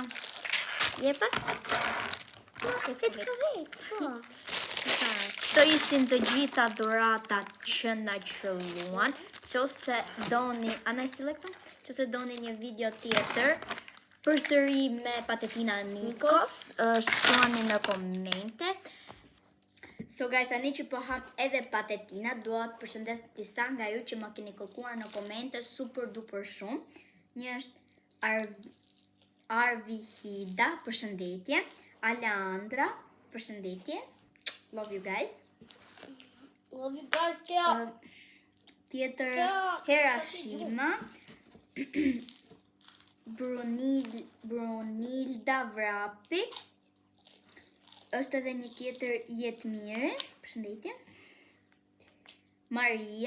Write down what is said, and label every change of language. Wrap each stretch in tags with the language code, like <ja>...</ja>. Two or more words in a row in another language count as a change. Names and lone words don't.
<sq>Jepa? Vetë ka vetë, po. Këto ishin të gjitha dhuratat që na qëlluan. Qose doni, anaj si lekto? Qose doni një video tjetër përsëri me patatina Nikos, shkruani në komente.</sq> <en>So guys,</en> <sq>tani që po hap edhe patatina, dua të përshëndes disa nga ju që më keni kërkuar në komente</sq> <en>super duper</en> <sq>shumë. Një është Arvihida, përshëndetje. Aleandra, përshëndetje.</sq> <en>Love you guys. Love you guys, ciao.</en> <sq>Tjetër është Herashima. Brunilda Vrapi. Është edhe një tjetër Jetmire. Përshëndetje. Maria.</sq>